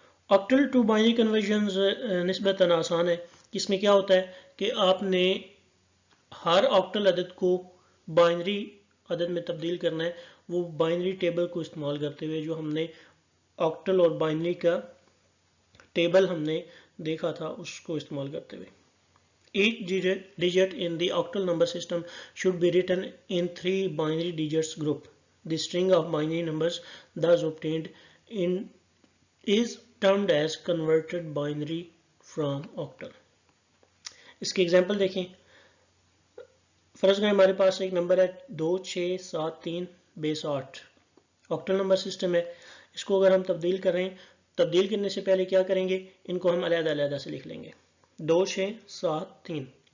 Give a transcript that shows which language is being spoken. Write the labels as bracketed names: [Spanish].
[Urdu] Octal to binary conversion نسبتاً آسان ہے. اس میں کیا ہوتا ہے کہ آپ نے ہر آکٹل عدد کو بائنری عدد میں تبدیل کرنا ہے، وہ بائنری ٹیبل کو استعمال کرتے ہوئے جو ہم نے آکٹل اور بائنری کا ٹیبل ہم نے دیکھا تھا اس کو استعمال کرتے ہوئے. [English] Each digit in the octal number system should be written in 3 binary digits group. The string of binary numbers thus obtained is termed as converted binary from octal. [Urdu] اس کی ایگزامپل دیکھیں. فرض کریں ہمارے پاس ایک نمبر ہے 2 6 7 3 بیس 8. آکٹل نمبر سسٹم ہے. اس کو اگر ہم تبدیل کرنے سے پہلے کیا کریں گے؟ ان کو ہم علیحدہ علیحدہ سے لکھ لیں گے 2 6 7 3.